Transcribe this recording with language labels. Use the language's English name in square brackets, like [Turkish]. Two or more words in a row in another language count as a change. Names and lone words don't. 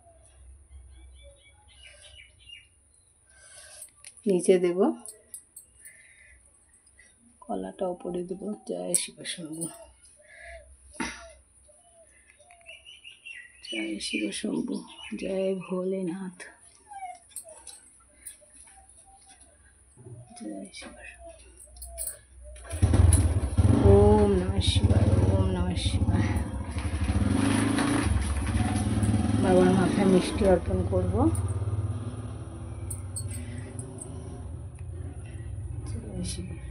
[Bangla] নিচে দেব, কলাটা উপরে দেব। জয় শিব শম্ভু, জয় শিব শম্ভু, জয় ভোলেনাথ, জয় শিব শম্ভু। [Sanskrit] ওম নমঃ শিবায়, ওম নমঃ শিবায়। [Bangla] বাবার মাথায় মিষ্টি অর্পণ করব। জয় শিব।